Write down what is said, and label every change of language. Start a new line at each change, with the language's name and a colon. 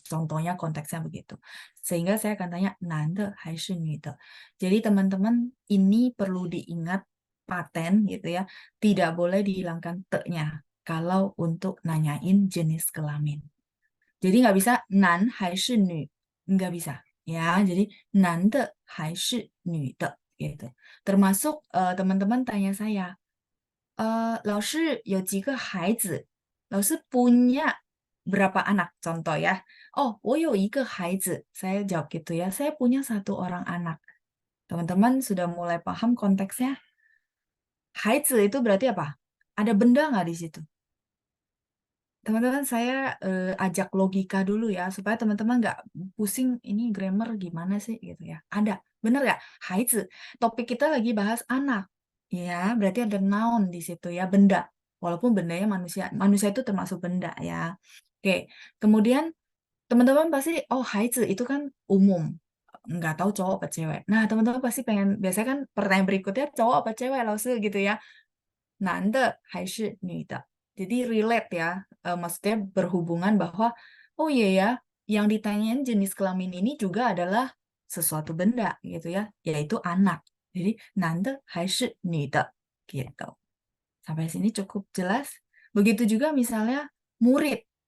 Indonesian: Contohnya konteksnya begitu. Sehingga saya akan tanya,
Chinese: 男的还是女的?
Indonesian: Jadi teman-teman, ini perlu diingat paten gitu ya. Tidak boleh dihilangkan te-nya kalau untuk nanyain jenis kelamin. Jadi nggak bisa
Chinese: 男还是女,
Indonesian: nggak bisa ya. Jadi
Chinese: 男的还是女的
Indonesian: gitu. Termasuk teman-teman tanya saya,
Chinese: 老师有几个孩子?
Indonesian: 老师 punya berapa anak? Contoh ya. Oh,
Chinese: 我有一个孩子.
Indonesian: Saya jawab gitu ya. Saya punya 1 orang anak. Teman-teman sudah mulai paham konteksnya? 孩子 itu berarti apa? Ada benda nggak di situ? Teman-teman, saya ajak logika dulu ya, supaya teman-teman nggak pusing ini grammar gimana sih gitu ya. Ada, bener nggak? 孩子. Topik kita lagi bahas anak. Ya, berarti ada noun di situ ya, benda. walaupun bendanya manusia. Manusia itu termasuk benda ya. Oke, kemudian teman-teman pasti, oh haizi itu kan umum, nggak tahu cowok apa cewek. Nah, teman-teman pasti pengen, biasanya kan pertanyaan berikutnya cowok apa cewek, Lause gitu ya.
Chinese: 男的还是女的.
Indonesian: Jadi relate ya, maksudnya berhubungan bahwa oh iya ya, yang ditanyain jenis kelamin ini juga adalah sesuatu benda gitu ya, yaitu anak. Jadi
Chinese: 男的还是女的
Indonesian: gitu. Sampai sini cukup jelas. Begitu juga misalnya murid.